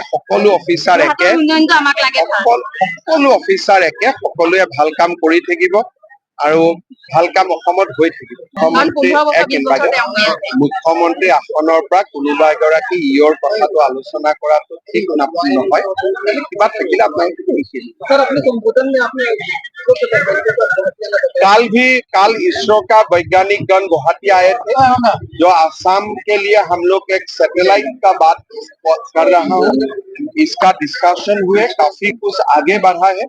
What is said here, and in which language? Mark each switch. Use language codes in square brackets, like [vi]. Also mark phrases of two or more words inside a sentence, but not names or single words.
[as] সকলো অফিচাৰ একে, সকলোৱে ভাল কাম কৰি থাকিব আৰু ভাল কাম অসমত হৈ থাকিব। মুখ্যমন্ত্ৰী আসনৰ পৰা কোনোবা এগৰাকী ইয়ৰ কথাটো আলোচনা কৰাটো ঠিক নহয়। কিবা থাকিলে [hi] कल इसरो का वैज्ञानिकगण गुवाहाटी आए थे, जो आसाम के लिए हम लोग एक सैटेलाइट का बात कर रहा हूँ। इसका डिस्कशन हुए, काफी कुछ आगे बढ़ा है।